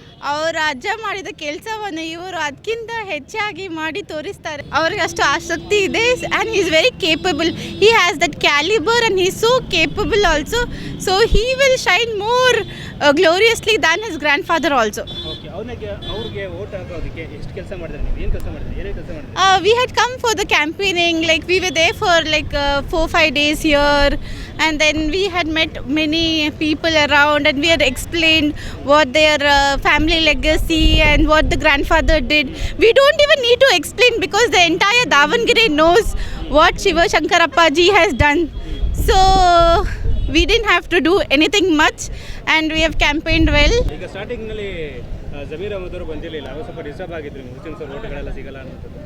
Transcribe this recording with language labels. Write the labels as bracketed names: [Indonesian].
[Kannada] ಅವರು ಅಜ್ಜ ಮಾಡಿದ ಕೆಲಸವನ್ನು ಇವರು ಅದಕ್ಕಿಂತ ಹೆಚ್ಚಾಗಿ ಮಾಡಿ ತೋರಿಸ್ತಾರೆ. ಅವ್ರಿಗೆ ಅಷ್ಟು ಆಸಕ್ತಿ ಇದೆ [English] And he is very capable. He has that calibre and he is so capable also. So he will shine more gloriously than his grandfather also. [Kannada] ಅವ್ರಿಗೆ ವೋಟ್ ಹಾಕೋದಕ್ಕೆ ಎಷ್ಟು ಕೆಲಸ ಮಾಡಿದ್ರೆ ನೀವು? ಏನು ಕೆಲಸ ಮಾಡಿದ್ರೆ? ಏನೇ ಕೆಲಸ ಮಾಡಿದ್ರೆ? [English] We had come for the campaigning, like we were there for like 4-5 days here, and then we had met many people around and we had explained what their family legacy and what the grandfather did. We don't even need to explain because the entire Davangere knows what Shiva Shankarappaji has done. So we didn't have to do anything much and we have campaigned well. [Kannada] ಈಗ starting ನಲ್ಲಿ ಜಮೀರ್ ಅಹಮದ್ ಅವರು ಬಂದಿರಲಿಲ್ಲ, ಅವರು ಸ್ವಲ್ಪ disturb ಆಗಿದ್ರು, Muslims ಓಟ್ಗಳೆಲ್ಲ ಸಿಗಲ್ಲ ಅನ್ನೋದು.